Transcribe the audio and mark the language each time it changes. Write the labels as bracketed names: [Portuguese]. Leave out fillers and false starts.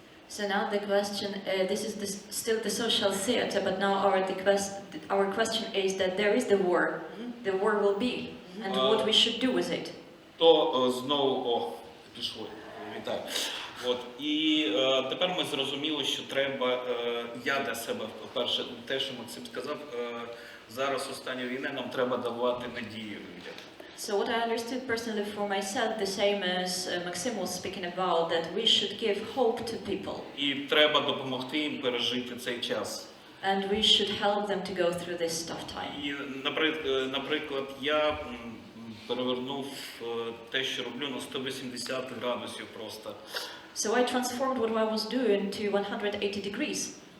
[English] So now the question, this is still the social theatre, but now our question is that there is the war. The war will be, and what we should do with it. [Ukrainian] То знову, пішло, вітаю. І тепер ми зрозуміли, що треба, я для себе, по-перше, те, що Максим сказав, зараз останньої війни нам треба давати надію людям. [English] So what I understood personally for myself, the same as Maxim was speaking about, that we should give hope to people. [Ukrainian] І треба допомогти їм пережити цей час. [English] And we should help them to go through this tough time. [Ukrainian] І, наприклад, я перевернув те, що роблю, на 180 градусів просто. [English] So I transformed what I was doing to 180 degrees.